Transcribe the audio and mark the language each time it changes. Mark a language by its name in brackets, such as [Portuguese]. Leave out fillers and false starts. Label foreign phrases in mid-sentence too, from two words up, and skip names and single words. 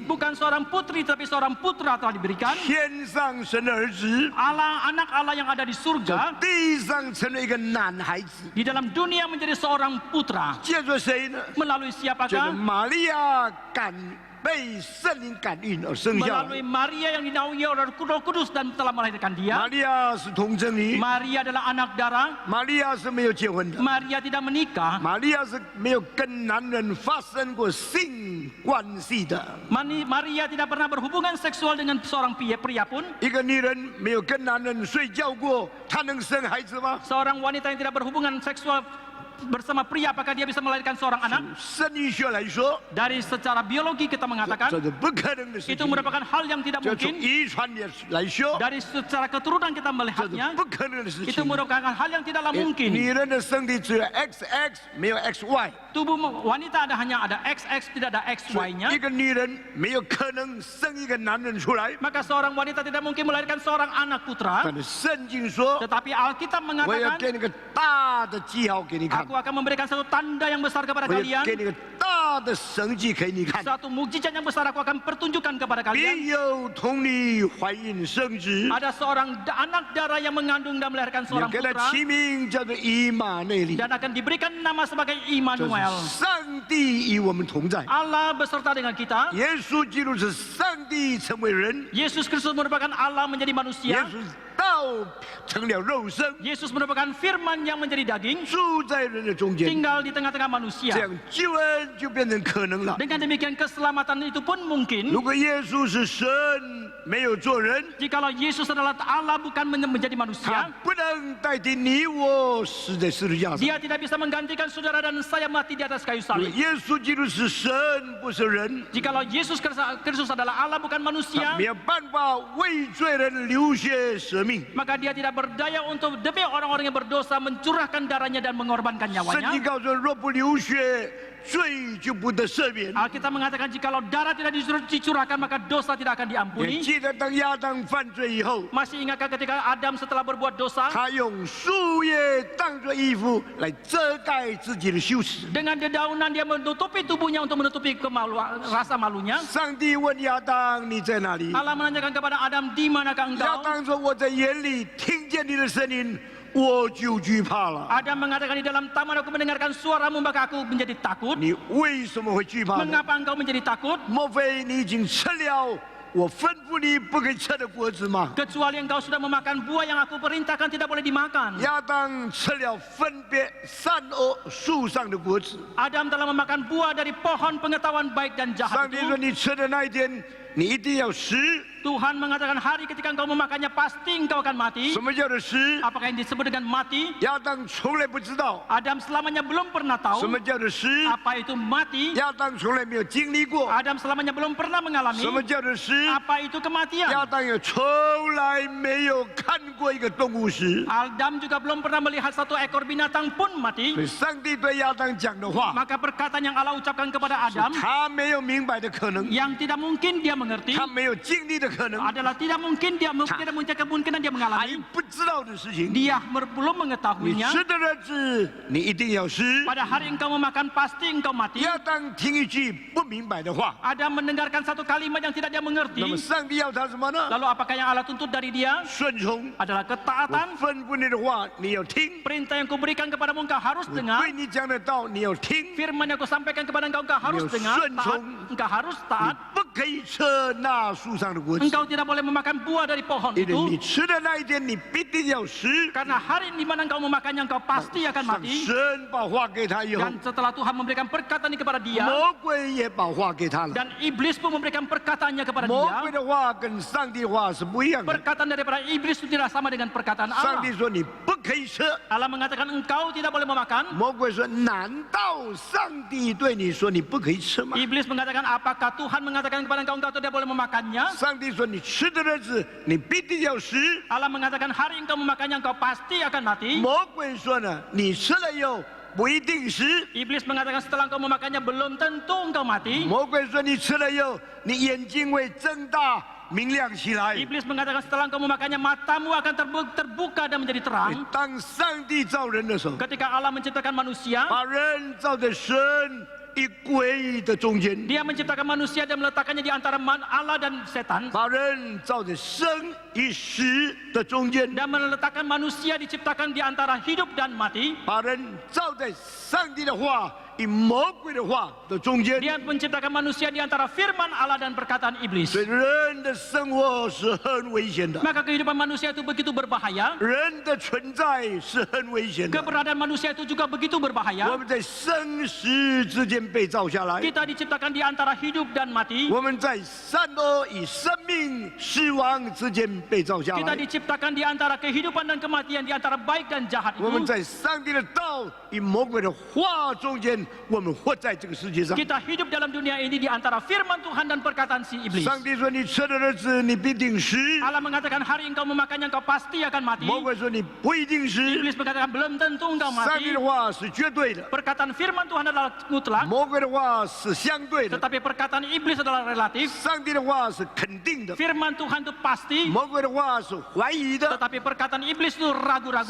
[Indonesian] Bukan seorang putri tapi seorang putra telah diberikan. [Chinese] 天上生的儿子， [Indonesian] Allah, anak Allah yang ada di surga, [Chinese] 地上成了一个男孩子， [Indonesian] di dalam dunia menjadi seorang putra. [Chinese] 借着谁呢？ [Indonesian] Melalui [Chinese] 借着 [Indonesian] siapakah? [Chinese] 玛利亚被圣灵感应而生下来。 [Indonesian] Melalui Maria yang dinaungi oleh Roh Kudus dan telah melahirkan [Chinese] 玛 [Indonesian] dia. [Chinese] 利亚是童贞女， [Indonesian] Maria adalah anak darah. [Chinese] 玛利亚是没有结婚的， [Indonesian] Maria tidak menikah. [Chinese] 玛利亚是没有跟男人发生过性关系的。 [Indonesian] Maria tidak pernah berhubungan seksual dengan seorang pria pun. [Chinese] 一个女人没有跟男人睡觉过，她能生孩子吗？ [Indonesian] Seorang wanita yang tidak berhubungan seksual bersama pria, apakah dia bisa melahirkan seorang anak? [Chinese] 生理学来说， [Indonesian] Dari secara biologi kita [Chinese] 这 [Indonesian] mengatakan [Chinese] 是不可能的事 [Indonesian] itu [Chinese] 情。 [Indonesian] merupakan hal yang tidak [Chinese] 这从 [Indonesian] mungkin. [Chinese] 遗传来说， [Indonesian] Dari secara keturunan kita [Chinese] 这是 [Indonesian] melihatnya, [Chinese] 不可能的事 [Indonesian] itu [Chinese] 情。 [Indonesian] merupakan hal yang tidaklah mungkin. [Chinese] 女人的身体只有 XX， 没有 XY。 [Indonesian] Tubuh wanita hanya ada XX, tidak ada [Chinese] 一 [Indonesian] XY-nya. [Chinese] 个女人没有可能生一个男人出来。 [Indonesian] Maka seorang wanita tidak mungkin melahirkan seorang anak putra. [Chinese] 但是圣经说， [Indonesian] Tetapi Alkitab [Chinese] 我要 [Indonesian] mengatakan, [Chinese] 给你个大的记号给你看， [Indonesian] aku akan memberikan satu tanda yang besar kepada [Chinese] 我要 [Indonesian] kalian. [Chinese] 给你个大的神迹给你看。 [Indonesian] Satu mukjizat yang besar aku akan pertunjukkan kepada kalian. [Chinese] 必有童女怀孕生殖， [Indonesian] Ada seorang anak darah yang mengandung dan melahirkan [Chinese] 你要 [Indonesian] seorang [Chinese] 给他 [Indonesian] putra [Chinese] 起名叫做以马内利。 [Indonesian] dan akan diberikan nama sebagai [Chinese] 这 [Indonesian] Immanuel. [Chinese] 是上帝与我们同在。 [Indonesian] Allah beserta dengan kita. [Chinese] 耶稣基督是上帝成为人， [Indonesian] Yesus Kristus merupakan Allah menjadi [Chinese] 耶 [Indonesian] manusia. [Chinese] 稣道成了肉身， [Indonesian] Yesus merupakan firman yang menjadi daging, [Chinese] 住在人的中间， [Indonesian] tinggal di tengah-tengah [Chinese] 这 [Indonesian] manusia. [Chinese] 样救恩就变成可能了。 [Indonesian] Dengan demikian keselamatan itu pun mungkin. [Chinese] 如果耶稣是神，没有做人， [Indonesian] Jikalau Yesus adalah Allah bukan menjadi [Chinese] 他 [Indonesian] manusia, [Chinese] 不能代替你我死在十字架上。 [Indonesian] Dia tidak bisa menggantikan saudara dan saya mati di atas kayu [Chinese] 如果 [Indonesian] salib. [Chinese] 耶稣基督是神，不是人， [Indonesian] Jikalau Yesus Kristus adalah Allah bukan [Chinese] 他 [Indonesian] manusia, [Chinese] 没有办法为罪人流血舍命。 [Indonesian] maka dia tidak berdaya untuk demi orang-orang yang berdosa mencurahkan darahnya dan mengorbankan [Chinese] 圣经 [Indonesian] nyawanya. [Chinese] 告诉人，若不流血， 罪就不得赦免。 [Indonesian] Alkitab mengatakan jikalau darah tidak dicurahkan maka dosa tidak akan [Chinese] 也 [Indonesian] diampuni. [Chinese] 记得当亚当犯罪以后， [Indonesian] Masih ingatkah ketika Adam setelah berbuat dosa [Chinese] 他用树叶当作衣服来遮盖自己的羞耻。 [Indonesian] dengan dedaunan dia menutupi tubuhnya untuk menutupi rasa malunya. [Chinese] 上帝问亚当：“你在哪里？” [Indonesian] Allah menanyakan kepada Adam, di manakah [Chinese] 亚 [Indonesian] engkau? [Chinese] 当说：“我在园里听见你的声音，我就惧怕了。 [Indonesian] Adam mengatakan di dalam taman aku mendengarkan suaramu maka aku menjadi takut. [Chinese] 你为什么会惧怕呢？ [Indonesian] Mengapa engkau menjadi takut? [Chinese] 莫非你已经吃了我吩咐你不可以吃的果子吗？” [Indonesian] Kecuali engkau sudah memakan buah yang aku perintahkan tidak boleh dimakan. [Chinese] 亚当吃了分别善恶树上的果子。 [Indonesian] Adam telah memakan buah dari pohon pengetahuan baik dan [Chinese] 上 [Indonesian] jahat [Chinese] 帝说：“ [Indonesian] itu. [Chinese] 你吃的那一天，你一定要死。 [Indonesian] Tuhan mengatakan hari ketika engkau memakannya pasti engkau akan mati. [Chinese] 什么叫做死？ [Indonesian] Apakah yang disebut dengan mati? [Chinese] 亚当从来不知道 [Indonesian] Adam selamanya belum pernah [Chinese] 什 [Indonesian] tahu [Chinese] 么叫做死， [Indonesian] apa itu mati. [Chinese] 亚当从来没有经历过 [Indonesian] Adam selamanya belum pernah mengalami [Chinese] 什么叫做死， [Indonesian] apa itu kematian. [Chinese] 亚当也从来没有看过一个动物死。 [Indonesian] Adam juga belum pernah melihat satu ekor binatang pun mati. [Chinese] 所以上帝对亚当讲的话， [Indonesian] Maka perkataan yang Allah ucapkan kepada Adam [Chinese] 他没有明白的可能， [Indonesian] yang tidak mungkin dia mengerti [Chinese] 他没有经历的可能， [Indonesian] adalah tidak mungkin dia tidak punya kemungkinan dia [Chinese] 还 [Indonesian] mengalami. [Chinese] 不知道的事情。 [Indonesian] Dia belum [Chinese] 你 [Indonesian] mengetahuinya. [Chinese] 吃的日子，你一定要死。 [Indonesian] Pada hari engkau memakan pasti engkau mati. [Chinese] 亚当听一句不明白的话， [Indonesian] Adam mendengarkan satu kalimat yang tidak dia [Chinese] 那么 [Indonesian] mengerti. [Chinese] 上帝要他什么呢？ [Indonesian] Lalu apakah yang Allah tuntut dari dia [Chinese] 顺从。 [Indonesian] adalah [Chinese] 我 [Indonesian] ketaatan. [Chinese] 吩咐你的话，你要听； [Indonesian] Perintah yang kuberikan kepadamu engkau harus [Chinese] 我 [Indonesian] dengar. [Chinese] 对你讲的道，你要听。 [Indonesian] Firman yang kusampaikan kepada engkau engkau harus Yo, dengar. Taat. sunjung. Engkau harus [Chinese] 你 [Indonesian] taat. [Chinese] 不可以吃那树上的果子， [Indonesian] Engkau tidak boleh memakan buah dari pohon [Chinese] 因为 [Indonesian] itu. [Chinese] 你吃的那一天，你必定要死。 [Indonesian] Karena hari di mana engkau memakannya engkau pasti akan [Chinese] 上 [Indonesian] mati. [Chinese] 神把话给他以后， [Indonesian] Dan setelah Tuhan memberikan perkataan ini kepada dia [Chinese] 魔鬼也把话给他了。 [Indonesian] dan iblis pun memberikan perkataannya kepada [Chinese] 魔鬼 [Indonesian] dia. [Chinese] 的话跟上帝的话是不一样的。 [Indonesian] Perkataan daripada iblis itu tidak sama dengan perkataan [Chinese] 上 [Indonesian] Allah. [Chinese] 帝说你不可以吃， [Indonesian] Allah mengatakan engkau tidak boleh memakan. [Chinese] 魔鬼说难道上帝对你说你不可以吃吗？ [Indonesian] Iblis mengatakan apakah Tuhan mengatakan kepada engkau engkau tidak boleh memakannya? [Chinese] 上帝说你吃的日子，你必定要死。 [Indonesian] Allah mengatakan hari engkau memakannya engkau pasti akan mati. [Chinese] 魔鬼说呢，你吃了以后不一定死。 [Indonesian] Iblis mengatakan setelah engkau memakannya belum tentu engkau mati. [Chinese] 魔鬼说你吃了以后，你眼睛会睁大明亮起来。 [Indonesian] Iblis mengatakan setelah engkau memakannya matamu akan terbuka dan menjadi terang. [Chinese] 当上帝造人的时候， [Indonesian] Ketika Allah menciptakan manusia, [Chinese] 把人造在神一鬼的中间， [Indonesian] Dia menciptakan manusia dan meletakkannya di antara Allah dan setan. [Chinese] 把人造在生与死的中间， [Indonesian] Dan meletakkan manusia diciptakan di antara hidup dan mati. [Chinese] 把人造在上帝的话与魔鬼的话的中间。 [Indonesian] Dia menciptakan manusia di antara firman Allah dan perkataan iblis. [Chinese] 所以人的生活是很危险的， [Indonesian] Maka kehidupan manusia itu begitu berbahaya. [Chinese] 人的存在是很危险的。 [Indonesian] Keberadaan manusia itu juga begitu [Chinese] 我 [Indonesian] berbahaya. [Chinese] 们在生死之间被造下来， [Indonesian] Kita diciptakan di antara hidup dan mati. [Chinese] 我们在善恶与生命、死亡之间被造下 [Indonesian] Kita [Chinese] 来。 [Indonesian] diciptakan di antara kehidupan dan kematian, di antara baik dan jahat [Chinese] 我们 [Indonesian] itu. [Chinese] 在上帝的道与魔鬼的话中间，我们活在这个世界上。 [Indonesian] Kita hidup dalam dunia ini di antara firman Tuhan dan perkataan si iblis. [Chinese] 上帝说：“你吃的日子，你必定死。” [Indonesian] Allah mengatakan hari engkau memakannya engkau pasti akan mati. [Chinese] 魔鬼说：“你不一定死。” [Indonesian] Iblis mengatakan belum tentu engkau [Chinese] 上帝 [Indonesian] mati. [Chinese] 的话是绝对的， [Indonesian] Perkataan firman Tuhan adalah mutlak, [Chinese] 魔鬼的话是相对的， [Indonesian] tetapi perkataan iblis adalah relatif. [Chinese] 上帝的话是肯定的， [Indonesian] Firman Tuhan itu pasti, [Chinese] 魔鬼的话是怀疑的， [Indonesian] tetapi perkataan iblis itu ragu-ragu.